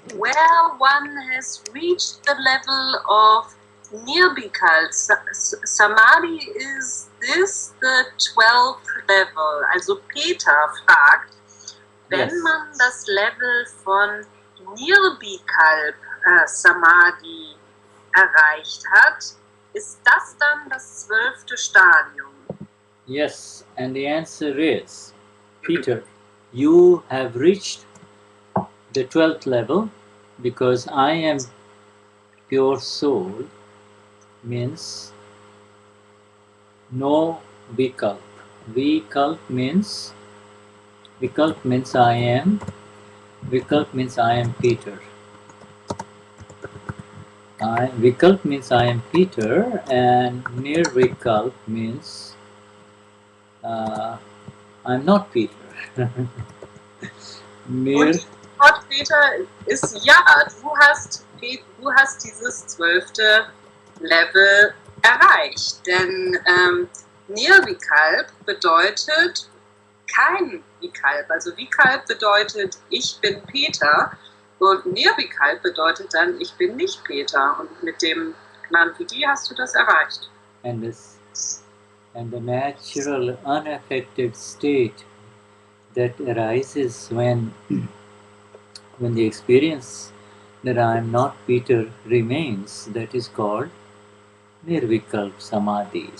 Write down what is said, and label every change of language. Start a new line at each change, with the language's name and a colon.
English: where one has reached the level of Nirbikal Samadhi, is this the 12th level?
German: Also Peter fragt, wenn man das Level von Nirbikal Samadhi erreicht hat, ist das dann das 12. Stadium?
English: Yes, and the answer is, Peter, you have reached the 12th level, because I am pure soul means no vikalp. Vikalp means I am. Vikalp means I am Peter. Vikalp means I am Peter, and nirvikalp means I'm not Peter.
German: Und Gott, Peter, ist ja, du hast dieses 12. Level erreicht. Denn Nirvikalp bedeutet kein Vikalp. Also Vikalp bedeutet, ich bin Peter, und Nirvikalp bedeutet dann, ich bin nicht Peter. Und mit dem Gnani hast du das erreicht.
English: And the natural unaffected state that arises when the experience that I am not Peter remains, that is called nirvikalp samadhi.